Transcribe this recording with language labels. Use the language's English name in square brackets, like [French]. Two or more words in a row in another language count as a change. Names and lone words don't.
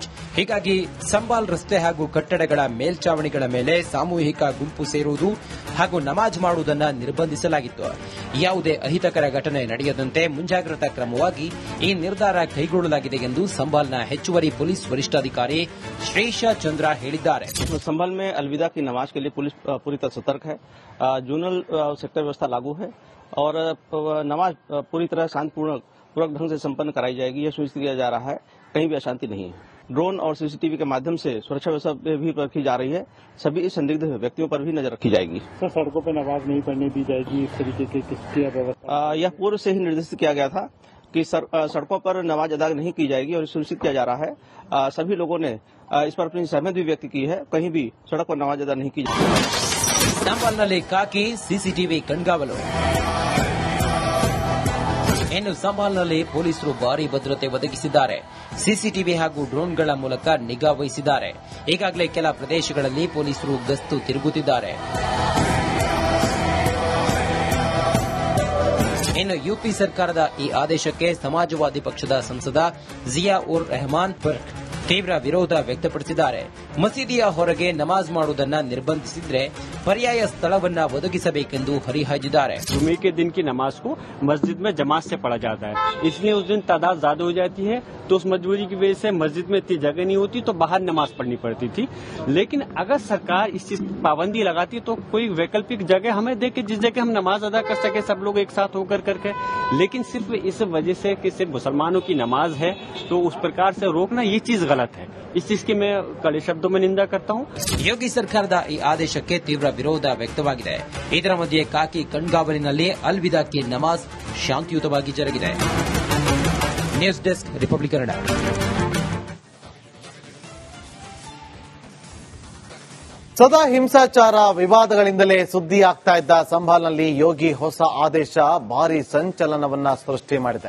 [Kannada] ಹೀಗಾಗಿ ಸಂಭಾಲ್ ರಸ್ತೆ ಹಾಗೂ ಕಟ್ಟಡಗಳ ಮೇಲ್ಚಾವಣಿಗಳ ಮೇಲೆ ಸಾಮೂಹಿಕ ಗುಂಪು ಸೇರುವುದು ಹಾಗೂ ನಮಾಜ್ ಮಾಡುವುದನ್ನು ನಿರ್ಬಂಧಿಸಲಾಗಿತ್ತು. ಯಾವುದೇ ಅಹಿತಕರ ಘಟನೆ ನಡೆಯದಂತೆ ಮುಂಜಾಗ್ರತಾ ಕ್ರಮವಾಗಿ ಈ ನಿರ್ಧಾರ ಕೈಗೊಳ್ಳಲಾಗಿದೆ ಎಂದು ಸಂಭಾಲ್ನ ಹೆಚ್ಚುವರಿ ಪೊಲೀಸ್ ವರಿಷ್ಠಾಧಿಕಾರಿ ಶ್ರೇಷಾ ಚಂದ್ರ ಹೇಳಿದ್ದಾರೆ. [Hindi] संभल में अलविदा की नमाज के लिए पुलिस पूरी तरह सतर्क है. जोनल सेक्टर व्यवस्था लागू है और नमाज पूरी तरह शांतिपूर्वक ढंग से संपन्न कराई जाएगी. यह सुनिश्चित किया जा रहा है कहीं भी अशांति नहीं है. ड्रोन और सीसीटीवी के माध्यम से सुरक्षा व्यवस्था भी रखी जा रही है. सभी संदिग्ध व्यक्तियों पर भी नजर रखी जाएगी. सर, सड़कों पर नमाज नहीं पढ़ने दी जाएगी, इस तरीके की व्यवस्था यह पूर्व से ही निर्देशित किया गया था कि सड़कों पर नमाज अदा नहीं की जाएगी और सुनिश्चित किया जा रहा है. सभी लोगों ने इस पर अपनी सहमति भी व्यक्त की है. कहीं भी सड़क पर नमाज अदा नहीं की जाएगी. [Kannada] ಸಂಭಾಲ್ನಲ್ಲಿ ಕಾಕಿ ಸಿಸಿಟಿವಿ ಕಣ್ಗಾವಲು. ಇನ್ನು ಸಂಭಾಲ್ನಲ್ಲಿ ಪೊಲೀಸರು ಭಾರೀ ಭದ್ರತೆ ಒದಗಿಸಿದ್ದಾರೆ. ಸಿಸಿಟಿವಿ ಹಾಗೂ ಡ್ರೋನ್ಗಳ ಮೂಲಕ ನಿಗಾ ವಹಿಸಿದ್ದಾರೆ. ಈಗಾಗಲೇ ಕೆಲ ಪ್ರದೇಶಗಳಲ್ಲಿ ಪೊಲೀಸರು ಗಸ್ತು ತಿರುಗುತ್ತಿದ್ದಾರೆ. ಇನ್ನು ಯುಪಿ ಸರ್ಕಾರದ ಈ ಆದೇಶಕ್ಕೆ ಸಮಾಜವಾದಿ ಪಕ್ಷದ ಸಂಸದ ಜಿಯಾ ಉರ್ ರೆಹಮಾನ್ ತೀವ್ರ ವಿರೋಧ ವ್ಯಕ್ತಪಡಿಸಿದ್ದಾರೆ. ಮಸೀದಿಯ ಹೊರಗೆ ನಮಾಜ್ ಮಾಡುವುದನ್ನು ನಿರ್ಬಂಧಿಸಿದ್ರೆ पर्याय ಸ್ಥಳವನ್ನ ಒದಗಿಸಬೇಕೆಂದು ಹರಿಹಾಯ್ದಿದ್ದಾರೆ. [Hindi] जुमे के दिन की नमाज को मस्जिद में जमात से पढ़ा जाता है, इसलिए उस दिन तादाद ज्यादा हो जाती है. तो उस मजबूरी की वजह से मस्जिद में इतनी जगह नहीं होती तो बाहर नमाज पढ़नी पड़ती थी. लेकिन अगर सरकार इस चीज पाबंदी लगाती तो कोई वैकल्पिक जगह हमें दे के जिस जगह हम नमाज अदा कर सके सब लोग एक साथ होकर करके. लेकिन सिर्फ इस वजह से कि सिर्फ मुसलमानों की नमाज है तो उस प्रकार से रोकना ये चीज गलत है. इस चीज की मैं कड़े शब्दों में निंदा करता हूँ. [Kannada] ಯೋಗಿ ಸರ್ಕಾರದ ಈ ಆದೇಶಕ್ಕೆ ತೀವ್ರ ವಿರೋಧ ವ್ಯಕ್ತವಾಗಿದೆ. ಇದರ ಮಧ್ಯೆ ಕಾಕಿ ಕಣ್ಗಾವಲಿನಲ್ಲಿ ಅಲ್ವಿದಾ ಕಿ ನಮಾಜ್ ಶಾಂತಿಯುತವಾಗಿ ಜರುಗಿದೆ. [English] news desk [Kannada] ರಿಪಬ್ಲಿಕ್ ಕನ್ನಡ. ಸದಾ ಹಿಂಸಾಚಾರ ವಿವಾದಗಳಿಂದಲೇ ಸುದ್ದಿ ಆಗ್ತಾ ಇದ್ದ ಸಂಭಾಲ್ನಲ್ಲಿ ಯೋಗಿ ಹೊಸ ಆದೇಶ ಭಾರೀ ಸಂಚಲನವನ್ನ ಸೃಷ್ಟಿ ಮಾಡಿದೆ.